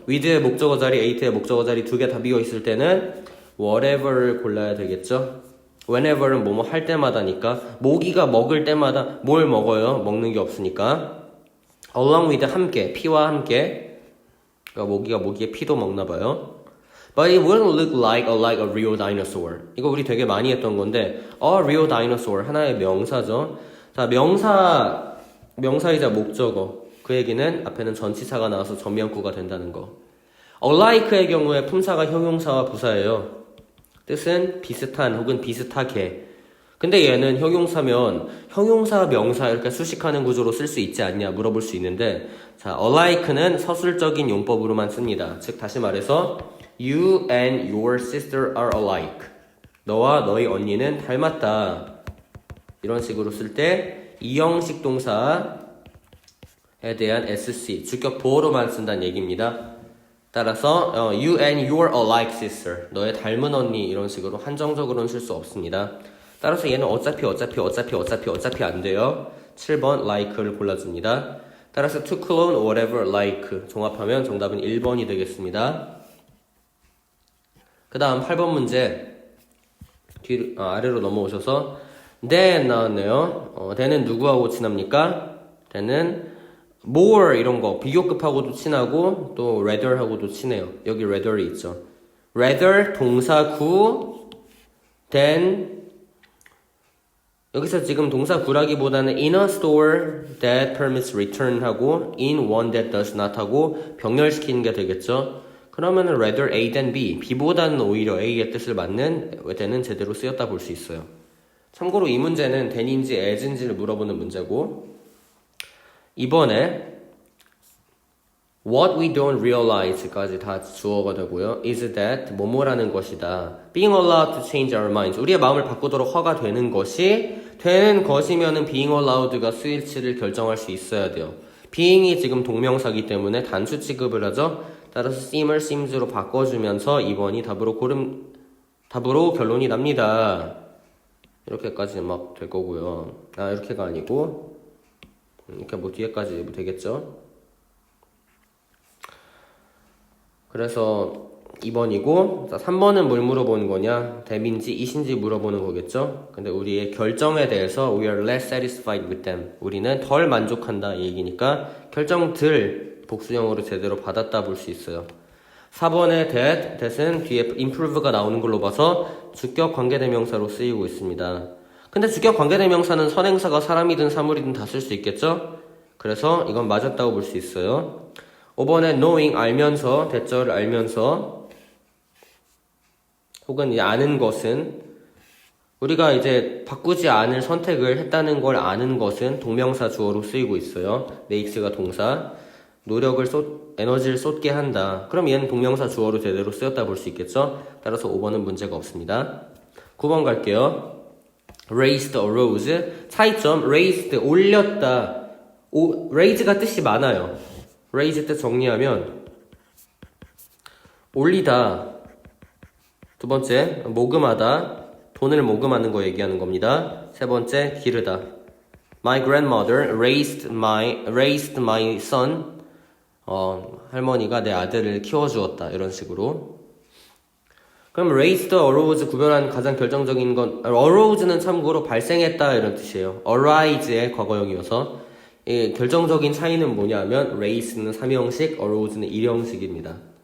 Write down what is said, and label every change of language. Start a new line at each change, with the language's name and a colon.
Korean: with의 목적어 자리, ate의 목적어 자리 2개 다 비어있을 때는 whatever를 골라야 되겠죠. whenever는 뭐뭐 할 때마다니까 모기가 먹을 때마다 뭘 먹어요? 먹는 게 없으니까 along with 함께, 피와 함께 그러니까 모기의 피도 먹나봐요.
English: But it wouldn't look like a real dinosaur.
Korean: 이거 우리 되게 많이 했던 건데 a real dinosaur 하나의 명사죠. 자, 명사이자 목적어 그 얘기는 앞에는 전치사가 나와서 전명구가 된다는 거. alike의 경우에 품사가 형용사와 부사예요. 뜻은 비슷한 혹은 비슷하게. 근데 얘는 형용사면 형용사, 명사 이렇게 수식하는 구조로 쓸 수 있지 않냐 물어볼 수 있는데 자, alike는 서술적인 용법으로만 씁니다. 즉 다시 말해서
English: You and your sister are alike.
Korean: 너와 너희 언니는 닮았다. 이런 식으로 쓸 때 이형식 동사에 대한 SC, 주격 보어로만 쓴다는 얘기입니다. 따라서
English: You and your alike sister.
Korean: 너의 닮은 언니 이런 식으로 한정적으로는 쓸 수 없습니다. 따라서 얘는 어차피 안 돼요. 7번 like를 골라줍니다. 따라서
English: to clone whatever like
Korean: 종합하면 정답은 1번이 되겠습니다. 그 다음 8번 문제 아래로 넘어오셔서 then 나왔네요. then은 누구하고 친합니까? then은 more 이런 거 비교급하고도 친하고 또 rather하고도 친해요. 여기 rather이 있죠. rather 동사구 than 여기서 지금 동사구라기보다는
English: in a store that permits return
Korean: 하고
English: in one that does not
Korean: 하고 병렬시키는 게 되겠죠. 그러면은 rather A than B, B보다는 오히려 A의 뜻을 맞는 then은 제대로 쓰였다 볼 수 있어요. 참고로 이 문제는 then인지 as인지를 물어보는 문제고 이번에
English: what we don't realize
Korean: 까지 다 주어가 되고요.
English: is that
Korean: 뭐뭐라는 것이다.
English: being allowed to change our minds.
Korean: 우리의 마음을 바꾸도록 허가되는 것이 되는 것이면은 being allowed가 스위치를 결정할 수 있어야 돼요. being이 지금 동명사기 때문에 단수 취급을 하죠. 따라서 seem을 seems로 바꿔주면서 2번이 답으로 결론이 납니다. 이렇게까지 막 될 거고요. 이렇게가 아니고 이렇게 뭐 뒤에까지 되겠죠. 그래서 2번이고 3번은 뭘 물어보는 거냐? that인지 it인지 물어보는 거겠죠. 근데 우리의 결정에 대해서
English: we are less satisfied with them.
Korean: 우리는 덜 만족한다 이 얘기니까 결정들 복수형으로 제대로 받았다 볼 수 있어요. 4번의 that은 뒤에 improve가 나오는 걸로 봐서 주격 관계대명사로 쓰이고 있습니다. 근데 주격 관계대명사는 선행사가 사람이든 사물이든 다 쓸 수 있겠죠? 그래서 이건 맞았다고 볼 수 있어요. 5번에 knowing 알면서 대절을 알면서 혹은 이제 아는 것은 우리가 이제 바꾸지 않을 선택을 했다는 걸 아는 것은 동명사 주어로 쓰이고 있어요. make가 동사. 에너지를 쏟게 한다. 그럼 얘는 동명사 주어로 제대로 쓰였다 볼 수 있겠죠? 따라서 5번은 문제가 없습니다. 9번 갈게요.
English: raised a rose.
Korean: 차이점, raised, 올렸다. raise가 뜻이 많아요. raise 뜻 정리하면 올리다. 두 번째, 모금하다. 돈을 모금하는 거 얘기하는 겁니다. 세 번째, 기르다.
English: My grandmother raised my son.
Korean: 할머니가 내 아들을 키워주었다. 이런 식으로. 그럼 raised arose 구별한 가장 결정적인 건 arose는 참고로 발생했다 이런 뜻이에요. arise의 과거형이어서 결정적인 차이는 뭐냐면 raise는 3형식, arose는 1형식입니다.